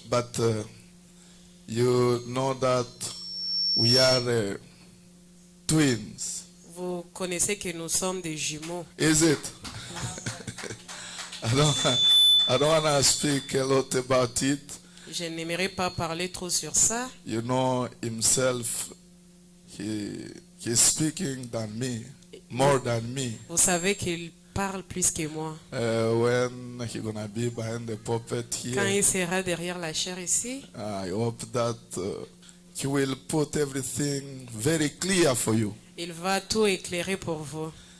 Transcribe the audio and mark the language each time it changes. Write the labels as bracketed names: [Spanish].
[English] but you know that we are twins. [French] Vous connaissez que nous sommes des jumeaux. [English] Is it? I don't want to speak a lot about it. [French] Je n'aimerais pas parler trop sur ça. [English] You know himself, he's speaking than me, more than me. [French] Vous savez qu'il parle plus que moi. [English] When he's gonna be behind the pulpit [French] Quand [English] here, [French] il sera derrière la chair ici, [English] I hope that he will put everything very clear for you. [French] il va tout éclairer pour vous.